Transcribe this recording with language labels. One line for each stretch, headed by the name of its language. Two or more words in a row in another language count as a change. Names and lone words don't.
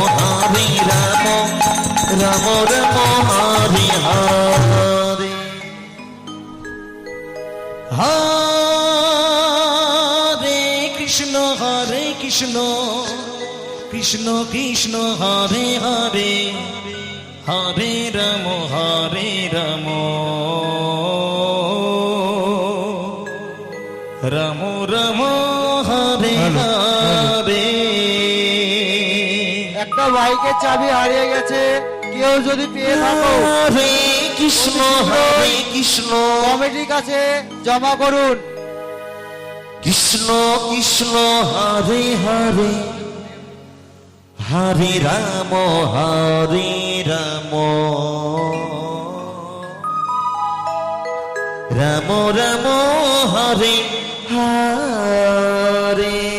Sanskrit: রাম রাম হরে হরে হরে কৃষ্ণ কৃষ্ণ কৃষ্ণ হরে হরে হরে রাম রাম রাম হরে হরে
Bangla: একটা বাইকের চাবি হারিয়ে গেছে, কেউ যদি পেয়ে থাকো
Sanskrit: হরে কৃষ্ণ কৃষ্ণ
Bangla: কমিটির কাছে জমা করুন।
Sanskrit: কৃষ্ণ কৃষ্ণ হরে হরে হরে রাম রাম রাম রাম হরে হরে